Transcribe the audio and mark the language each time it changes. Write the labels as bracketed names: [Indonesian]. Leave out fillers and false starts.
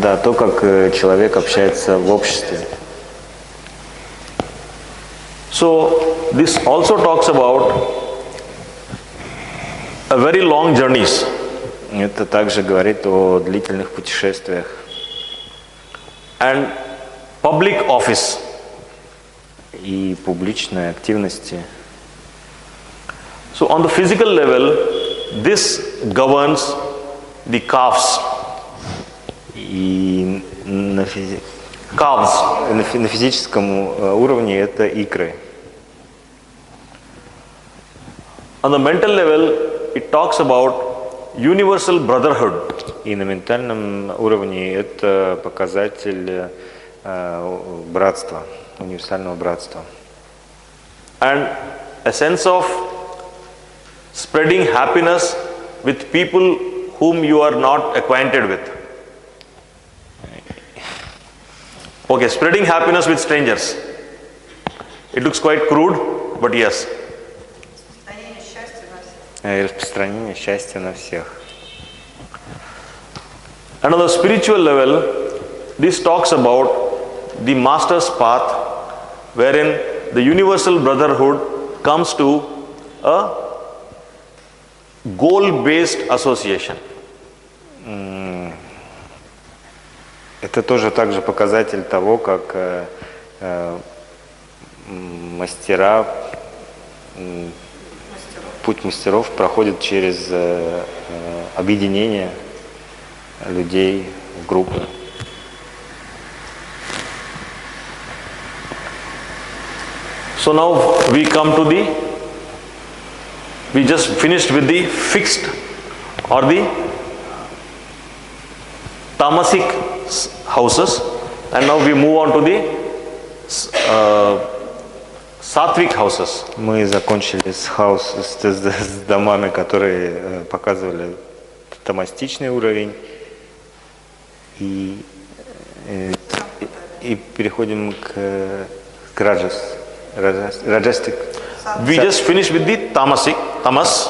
[Russian] Да, то, как человек общается в обществе. [English] So, this also talks about a very long journeys. [Russian] Это также говорит о длительных путешествиях. [English] And public office. [Russian] И публичной активности. [English] So on the physical level, this governs the calves. [Russian] И На, физи- [English] calves. [Russian] на физическом уровне это икры. [English] On the mental level, it talks about universal brotherhood. [Russian] И на ментальном уровне это показатель братства, универсального братства. [English] And a sense of spreading happiness with people whom you are not acquainted with. Okay, spreading happiness with strangers. It looks quite crude, but yes. [Russian] Распространение счастья на всех. И распространение счастья на всех. [English] And on the spiritual level, this talks about the master's path, wherein the universal brotherhood comes to a goal-based association. [Russian] Это тоже также показатель того, как мастера, путь мастеров проходит через объединение людей в группы. [English] So now we come to we just finished with the fixed or the tamasic houses, and now we move on to the sattvic houses. [Russian] Мы закончили с домами, которые показывали тамастичный уровень, и переходим к раджастик. [English] We just finished with the tamas.